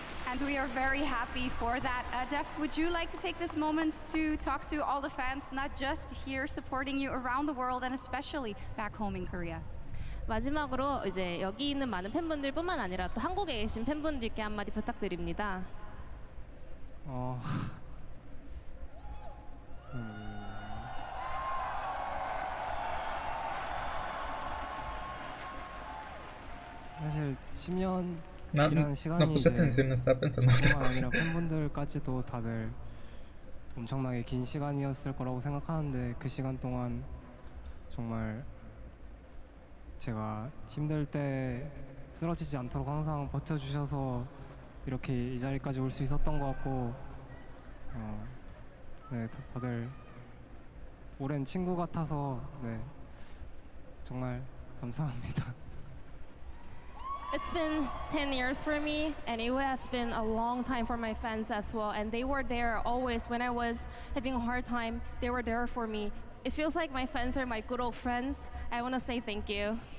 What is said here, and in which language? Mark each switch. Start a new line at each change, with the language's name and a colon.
English: And we are very happy for that. Deft, would you like to take this moment to talk to all the fans, not just here supporting you around the world and especially back home in Korea?
Korean: 마지막으로 이제 여기 있는 많은 팬분들뿐만 아니라 또 한국에 계신 팬분들께 한마디 부탁드립니다. 사실 10년
Spanish: No puse atención, estaba pensando en otra cosa.
Korean: 팬분들까지도 다들 엄청나게 긴 시간이었을 거라고 생각하는데 그 시간 동안 정말 제가 힘들 때 쓰러지지 않도록 항상 버텨주셔서 이렇게 이 자리까지 올 수 있었던 것 같고 네, 다들 오랜 친구 같아서 네, 정말 감사합니다.
English: It's been 10 years for me, and it has been a long time for my fans as well. And they were there always when I was having a hard time. They were there for me. It feels like my fans are my good old friends. I want to say thank you.